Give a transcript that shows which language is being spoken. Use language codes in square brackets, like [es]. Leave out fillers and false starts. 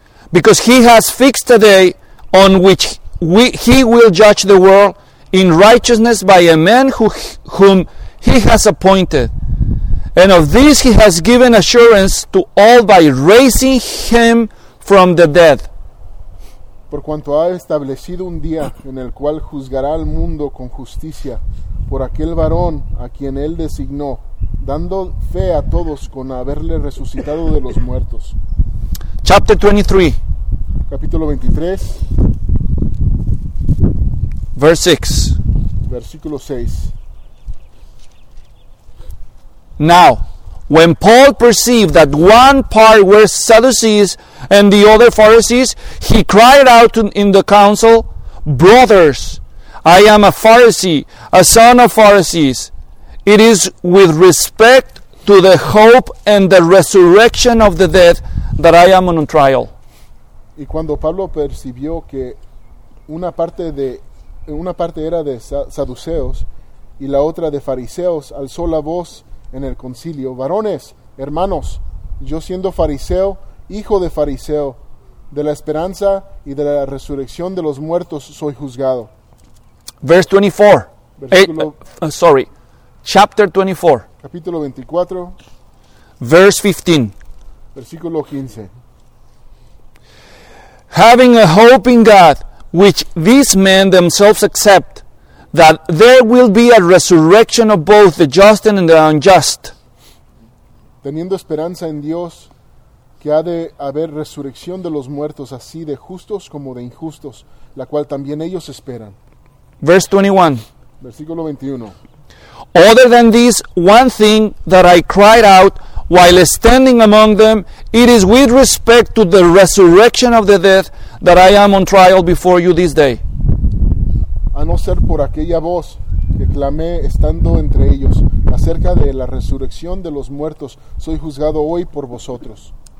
[en] "Because he has fixed a day on which he will judge the world in righteousness by a man whom he has appointed. And of this he has given assurance to all by raising him from the dead." [es] Por cuanto ha establecido un día en el cual juzgará al mundo con justicia por aquel varón a quien él designó, dando fe a todos con haberle resucitado de los muertos. [en] Chapter 23. [es] Capítulo 23. [en] Verse 6. [es] Versículo 6. [en] "Now, when Paul perceived that one part were Sadducees and the other Pharisees, he cried out in the council, 'Brothers, I am a Pharisee, a son of Pharisees. It is with respect to the hope and the resurrection of the dead that I am on trial.'" [es] Y cuando Pablo percibió que una parte era de Saduceos y la otra de Fariseos, alzó la voz en el concilio: "Varones, hermanos, yo siendo fariseo, hijo de fariseo, de la esperanza y de la resurrección de los muertos soy juzgado." [en] Verse 24. Chapter 24. [es] Capítulo 24. [en] Verse 15. [es] Versículo 15. [en] "Having a hope in God, which these men themselves accept, that there will be a resurrection of both the just and the unjust." [es] Teniendo esperanza en Dios, que ha de haber resurrección de los muertos, así de justos como de injustos, la cual también ellos esperan. [en] Verse [es] 21. Versículo 21. [en] "Other than this one thing that I cried out while standing among them, it is with respect to the resurrection of the dead that I am on trial before you this day." [es] A no ser por aquella voz que clamé estando entre ellos acerca de la resurrección de los muertos, soy juzgado hoy por vosotros.